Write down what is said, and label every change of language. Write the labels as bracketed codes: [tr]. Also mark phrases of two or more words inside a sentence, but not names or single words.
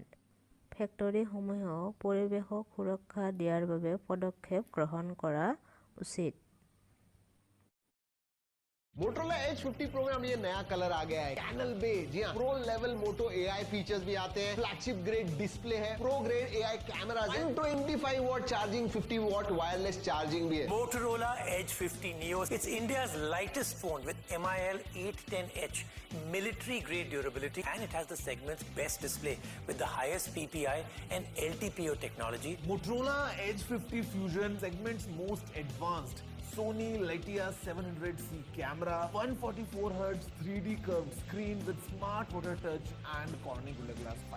[as] ফেক্টৰীসমূহেও পৰিৱেশক সুৰক্ষা দিয়াৰ বাবে পদক্ষেপ গ্ৰহণ কৰা উচিত। [hi] Motorola Edge 50 Pro में ये नया कलर आ गया है [en] canal beige. [hi] जी हाँ, [en] pro level Moto AI features [hi] भी आते हैं, [en] flagship grade display [hi] है, [en] pro grade AI camera [hi] है, [en] 125 watt charging, 50 watt wireless charging [hi] भी है। Motorola Edge 50 Neo. [en] It's India's lightest phone with MIL 810H military grade durability, and it has the segment's best display with the highest PPI and LTPO technology. Motorola Edge 50 Fusion, segment's most advanced Sony Latia 700C camera, 144Hz 3D curved screen with smart motor touch and Corning Gorilla Glass 5.